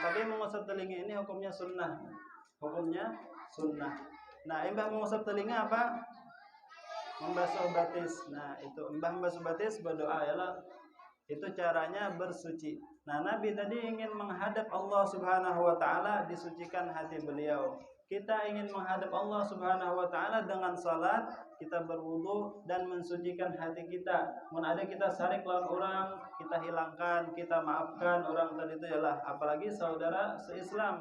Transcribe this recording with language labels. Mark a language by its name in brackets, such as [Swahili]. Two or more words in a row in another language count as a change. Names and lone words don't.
[Indonesian] Tapi mengusap telinga ini hukumnya sunnah. Hukumnya sunnah. [Banjar] Imbah mengusap telinga apa? Membasuh batis. Itu imbah membasuh batis berdoa ialah itu caranya bersuci. [Indonesian] Nabi tadi ingin menghadap Allah [Arabic] سبحانه وتعالى, [Indonesian] disucikan hati beliau. Kita ingin menghadap Allah [Arabic] سبحانه وتعالى [Indonesian] dengan salat, kita berwudu dan mensucikan hati kita. [Banjar] Mun ada kita sarik lawan orang, kita hilangkan, kita maafkan orang tadi itu ialah apalagi saudara seislam.